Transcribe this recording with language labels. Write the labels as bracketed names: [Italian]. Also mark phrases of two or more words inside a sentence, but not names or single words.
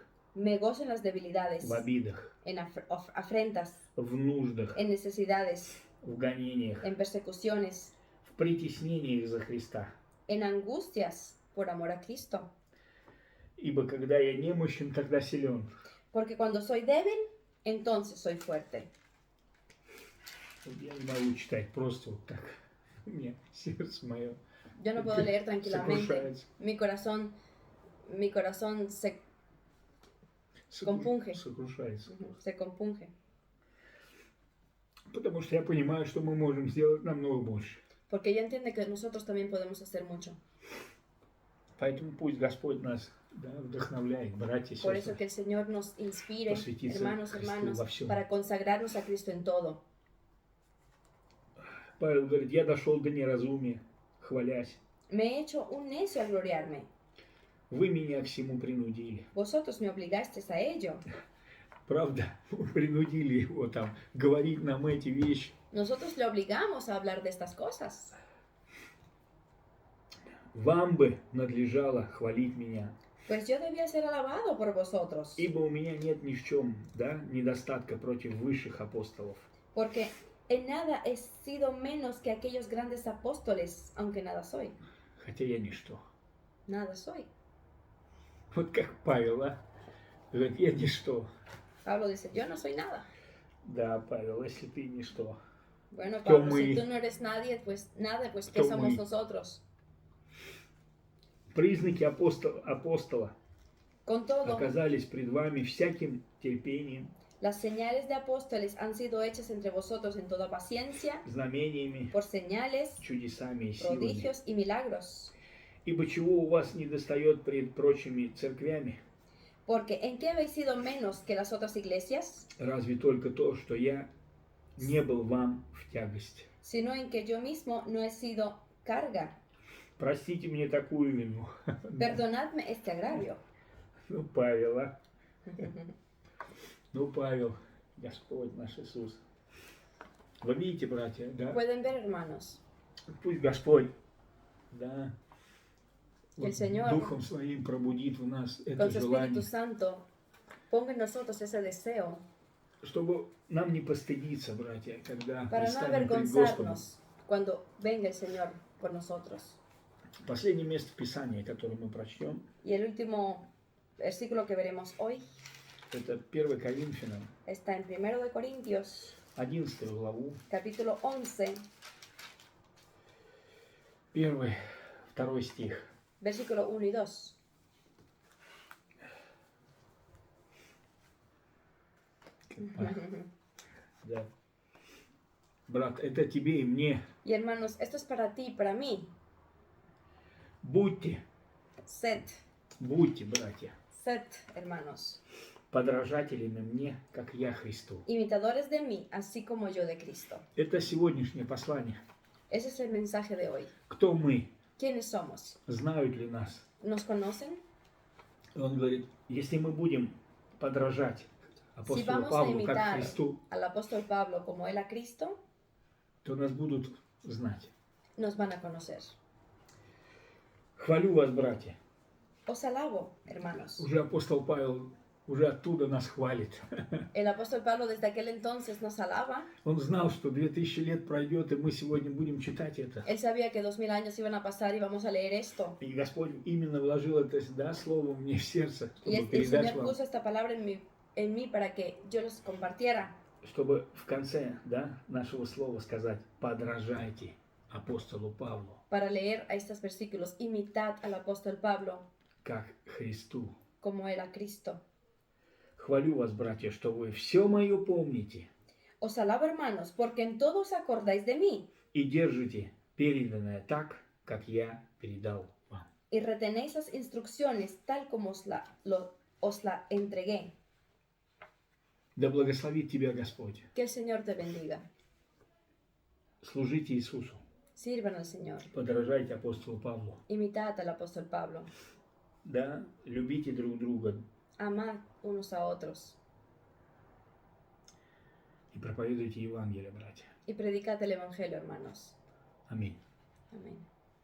[Spanish] me gozo en las debilidades, [Russian] в обидах, [Spanish] en afrentas, [Russian] в нуждах, [Spanish] en necesidades, [Russian] в гонениях, [Spanish] en persecuciones, [Russian] в притеснениях за Христа. [Spanish] en angustias por amor a Cristo. [Russian] Ибо когда я немощен, тогда силен. [Spanish] Porque cuando soy débil, entonces soy fuerte. [Russian] Я не могу читать просто вот так. У меня сердце мое [Spanish] Yo no puedo leer tranquilamente. [Russian] сокрушается. [Spanish] Mi corazón se compunge. [Russian] Сокрушается. [Spanish] Se compunge. [Russian] Потому что я понимаю, что мы можем сделать намного больше. [Spanish] Porque ella entiende que nosotros también podemos hacer mucho. [Russian] Поэтому пусть Господь нас вдохновляет, братья и [Spanish] Por eso [Russian] сестры. [Spanish] que el Señor nos inspire, [Russian] Посвятиться [Spanish] hermanos, [Russian] Христу [Spanish] hermanos, [Russian] во всем. [Spanish] para consagrarnos a Cristo en todo. [Russian] Павел говорит, я дошел до неразумия, хвалясь. [Spanish] Me he hecho un necio al gloriarme. [Russian] Вы меня к всему принудили. [Spanish] Vosotros me obligasteis a ello. [Russian] Правда, вы принудили его там говорить нам эти вещи. [Spanish] Nosotros le obligamos a hablar de estas cosas. [Russian] Вам бы надлежало хвалить меня, [Spanish] Pues yo debía ser alabado por vosotros. [Russian] ибо у меня нет ни в чем, недостатка против высших апостолов. [Spanish] Porque en nada he sido menos que aquellos grandes apóstoles, aunque nada soy. [Russian] Хотя я ничто. [Spanish] Nada soy. [Russian] Вот как Павел, говорит, я ничто. [Spanish] Pablo dice, yo no soy nada. [Russian] Да, Павел, если ты ничто. [Spanish] Bueno, [Russian] Кто [Spanish] Pablo, [Russian] мы? [Spanish] si tú no eres nadie, pues nada, pues ¿qué [Russian] Кто [Spanish] somos [Russian] мы? [Spanish] nosotros? [Russian] Признаки апостола [Spanish] Con todo, [Russian] оказались пред вами всяким терпением, [Spanish] las señales de apóstoles han sido hechas entre vosotros en toda paciencia, [Russian] знамениями, [Spanish] por señales, [Russian] чудесами и силами. [Spanish] prodigios y milagros. [Russian] Ибо чего у вас недостает пред прочими церквями? [Spanish] Porque ¿en qué habéis sido menos que las otras iglesias? [Russian] Разве только то, что я не был вам в тягость. [Spanish] Sino en que yo mismo no he sido carga. [Russian] Простите мне такую вину. [Spanish] Perdonadme este agravio. [Russian] Ну, Павел, Ну, Павел, Господь наш Иисус. Вы видите, братья, да? [Spanish] Pueden ver, hermanos, [Russian] Пусть Господь, да, [Spanish] El Señor, [Russian] Духом Своим пробудит в нас это [Spanish] con su [Russian] желание, [Spanish] Espíritu Santo, ponga en nosotros ese deseo [Russian] чтобы нам не постыдиться, братья, когда [Spanish] para no [Russian] предстанем пред Господом. [Spanish] avergonzarnos cuando venga el Señor por nosotros. [Russian] Последнее место Писания, которое мы прочтем, [Spanish] Y el último versículo que veremos hoy [Russian] это 1 Коринфянам, [Spanish] está en 1 de Corintios, [Russian] 11 главу, [Spanish] capítulo 11, [Russian] 1-2 стих. [Spanish] versículo 1 y 2. [Russian] Да. Брат, это тебе и мне. [Spanish] Y hermanos, esto es para ti, para mí. [Russian] Будьте, братья, [Spanish] Sed, hermanos, [Russian] подражателями мне, как я Христу. [Spanish] imitadores de mí, así como yo de Cristo. [Russian] Это сегодняшнее послание. [Spanish] Ese es el mensaje de hoy. [Russian] Кто мы? [Spanish] ¿Quiénes somos? [Russian] Знают ли нас? [Spanish] ¿Nos conocen? [Russian] Он говорит, если мы будем подражать [Spanish] Si [Russian] апостолу [Spanish] vamos a [Russian] Павлу как [Spanish] imitar [Russian] Христу, [Spanish] al apóstol Pablo como él a Cristo, [Russian] то нас будут знать. [Spanish] nos van a conocer. [Russian] Хвалю вас, братья. [Spanish] Os alabo, hermanos. [Russian] Уже апостол Павел уже оттуда нас хвалит. [Spanish] El apóstol Pablo desde aquel entonces nos alaba. [Russian] Он знал, что 2000 лет пройдет, и мы сегодня будем читать это. [Spanish] Él sabía que 2000 años iban a pasar y vamos a leer esto. [Russian] И Господь именно вложил это, слово мне в сердце, [Spanish] Y [Russian] чтобы [Spanish] el [Russian] передать [Spanish] Señor [Russian] вам, [Spanish] puso esta palabra en mí para que yo los compartiera. [Russian] чтобы в конце, нашего слова сказать, подражайте апостолу Павлу, [Spanish] Para leer a estos versículos, imitad al apóstol Pablo [Russian] как Христу. [Spanish] como él a Cristo. [Russian] Хвалю вас, братья, что вы все мое помните [Spanish] Os alabo, hermanos, porque en todo os acordáis de mí [Russian] и держите переданное так, как я передал вам. [Spanish] y retenéis las instrucciones tal como os la entregué. [Russian] Да благословит тебя Господь. [Spanish] Que el Señor te bendiga. [Russian] Служите Иисусу. [Spanish] Sirvan al Señor. [Russian] Подражайте апостолу Павлу. [Spanish] Imitad al apóstol Pablo. [Russian] Да, любите друг друга. [Spanish] Amad unos a otros. [Russian] И проповедуйте Евангелие, братья. [Spanish] Y predicad el Evangelio, hermanos. [Russian] Аминь. [Spanish] Amén.